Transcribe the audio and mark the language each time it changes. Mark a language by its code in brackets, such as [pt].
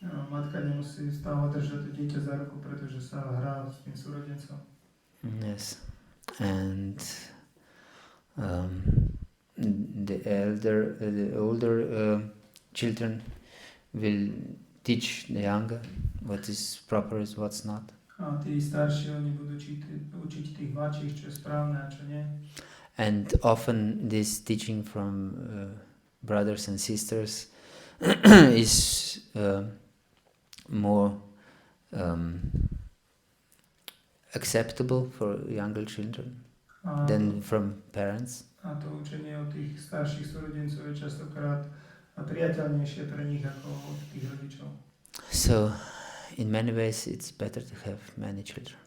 [sk] Matka nemusí stále držať to dieťa za ruku, pretože sa hrá s tým súrodencom. [en] Yes, and the older children will teach the younger what is proper, is what's not. [sk] A tí starší, oni budú učiť tých mladších, čo je správne a čo nie. [en] And often this teaching from brothers and sisters is more acceptable for younger children than from parents. [sk] A to učenie od tých starších súrodencov je častokrát priateľnejšie pre nich ako od tých rodičov. [en] So, in many ways, it's better to have many children.